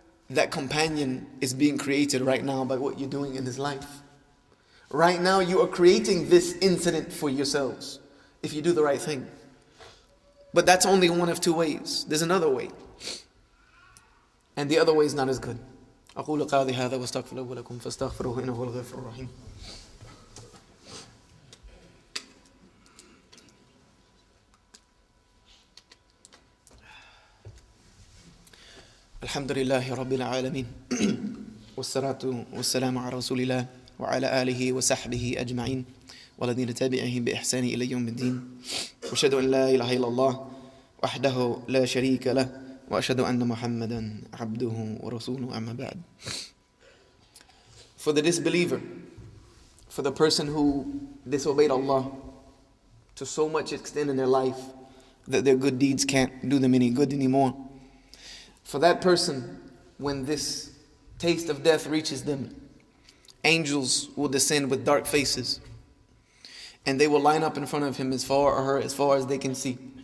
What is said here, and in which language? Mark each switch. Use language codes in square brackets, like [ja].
[en] That companion is being created right now by what you're doing in his life. Right now you are creating this incident for yourselves, if you do the right thing. But that's only one of 2 ways. There's another way. And the other way is not as good. [ar] أقول قولي هذا واستغفر الله لكم فاستغفروه إنه هو الغفور الرحيم. الحمد لله رب العالمين والصلاة والسلام على رسول الله وعلى آله وصحبه أجمعين والذين تبعهم بإحسان إلى يوم الدين وأشهد أن لا إله إلا الله وحده لا شريك له وأشهد أن محمدا عبده ورسوله أما بعد. [en] For the disbeliever, for the person who disobeyed Allah to so much extent in their life that their good deeds can't do them any good anymore, for that person, when this taste of death reaches them, angels will descend with dark faces and they will line up in front of him as far or her as far as they can see.